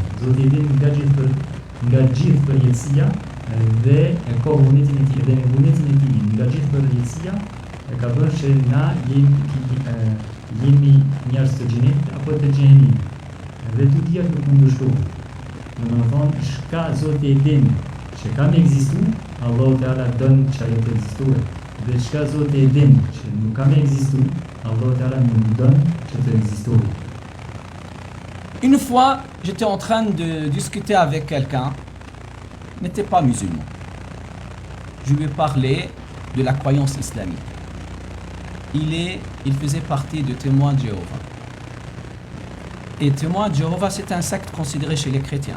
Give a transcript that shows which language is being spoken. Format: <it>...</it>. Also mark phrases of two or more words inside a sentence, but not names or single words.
<sq>Zoti e din nga gjithë përjetësia dhe e ka vullnetin e tij dhe me vullnetin e tij nga gjithë përjetësia e ka bërë që na jemi njerëz të xhenetit apo të xhenemit. Dhe të tjerë nuk mund të shkruajnë. Do të thonë, shka Zoti e din që ka me ekzistu, Allahu Teala don që ajo të ekzistojë. Dhe shka Zoti e din që nuk ka me ekzistu, Allahu Teala nuk don që të ekzistojë.</sq> <fr>Une fois, j'étais en train de discuter avec quelqu'un, n'était pas musulman. Je lui ai parlé de la croyance islamique. Il faisait partie de Témoins de Jéhovah. Et Témoins de Jéhovah, c'est un secte considéré chez les chrétiens.</fr>